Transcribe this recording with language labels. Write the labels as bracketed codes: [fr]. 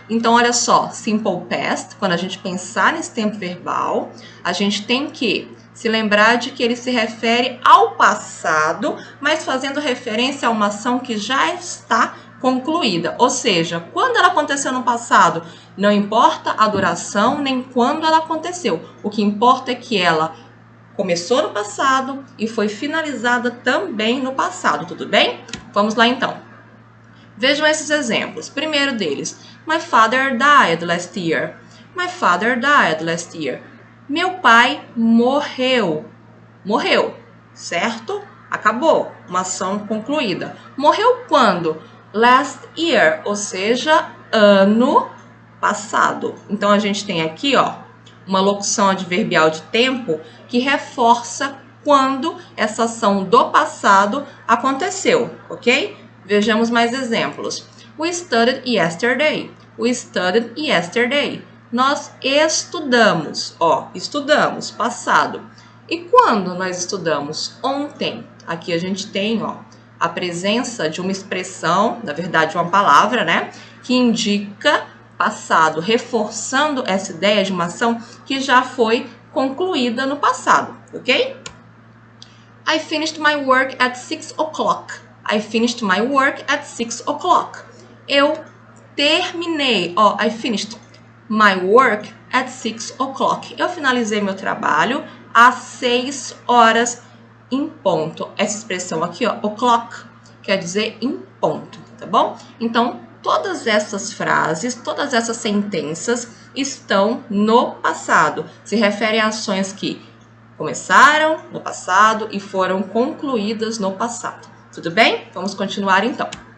[pt] Então, olha só, Simple Past, quando a gente pensar nesse tempo verbal, a gente tem que se lembrar de que ele se refere ao passado, mas fazendo referência a uma ação que já está concluída. Ou seja, quando ela aconteceu no passado, não importa a duração nem quando ela aconteceu. O que importa é que ela começou no passado e foi finalizada também no passado, tudo bem? Vamos lá então. Vejam esses exemplos. [en] Primeiro deles, My father died last year. My father died last year. [pt] Meu pai morreu. Morreu, certo? Acabou. Uma ação concluída. Morreu quando? [en] Last year, [pt] ou seja, ano passado. Então, a gente tem aqui, ó, uma locução adverbial de tempo que reforça quando essa ação do passado aconteceu, ok? Vejamos mais exemplos. [en] We studied yesterday. We studied yesterday. [pt] Nós estudamos. Ó, estudamos, passado. E quando nós estudamos? Ontem. Aqui a gente tem, ó, a presença de uma expressão, na verdade uma palavra, né? Que indica passado, reforçando essa ideia de uma ação que já foi concluída no passado, ok? [en] I finished my work at 6 o'clock. I finished my work at 6 o'clock. [pt] Eu terminei, ó, [en] I finished my work at 6 o'clock. [pt] Eu finalizei meu trabalho às 6 horas em ponto. Essa expressão aqui, ó, o'clock, quer dizer em ponto, tá bom? Então, todas essas frases, todas essas sentenças estão no passado. Se referem a ações que começaram no passado e foram concluídas no passado. Tudo bem? Vamos continuar então.